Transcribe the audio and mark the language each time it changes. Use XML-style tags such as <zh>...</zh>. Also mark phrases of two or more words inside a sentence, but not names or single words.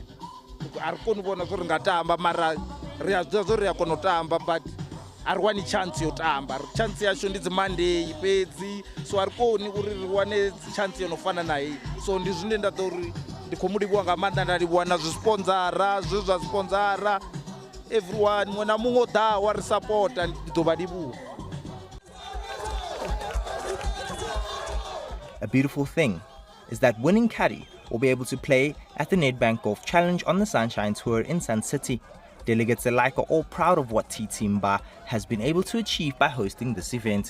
<ve>A ri kone u vhona zwo ri nga tamba mara ri a zwiḓivha zwo ri a kona u tamba but a ri wani chance yo tamba. Chance yashu ndi dzi Monday fhedzi, so a ri koni uri ri wane chance yo no fana na hei. So ndi zwine nda ḓo uri ndi khou mu livhuwa nga maanḓa, nda livhuwa na zwisponsora zwe zwa sponsora everyone muṅwe na muṅwe o ḓaho wa ri sapota ndi ḓo vha livhuwa.</ve> <en>A beautiful thing is that winning Caddy will be able to play at the Nedbank Golf Challenge on the Sunshine Tour in Sun City. Delegates alike are all proud of what Ttmbha has been able to achieve by hosting this event.</en>